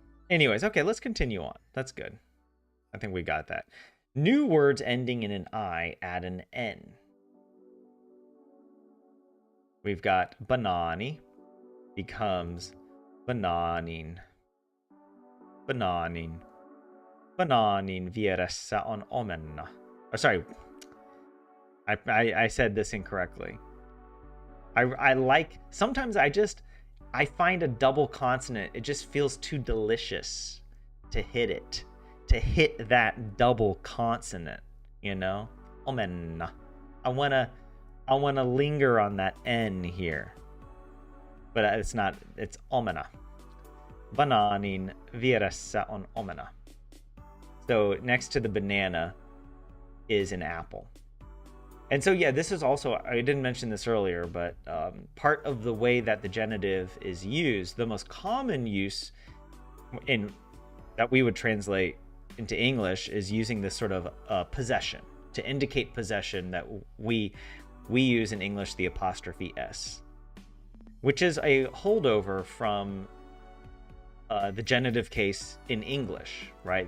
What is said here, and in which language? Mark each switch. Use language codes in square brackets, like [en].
[en] Anyways, okay, let's continue on. That's good. I think we got that. New words ending in an I add an N. We've got banani becomes bananin. [fi] Bananin. Bananin vieressä on omenna. [en] Oh, sorry. I said this incorrectly. I like, sometimes I find a double consonant, it just feels too delicious to hit it. To hit that double consonant, you know? Omenna. I wanna I want to linger on that N here. But it's not, it's omena. [fi] Bananin vieressä on omena. [en] So next to the banana is an apple. And so, yeah, this is also, I didn't mention this earlier, but part of the way that the genitive is used, the most common use that we would translate into English is using this sort of possession to indicate possession that we use in English the apostrophe S, which is a holdover from the genitive case in English, right?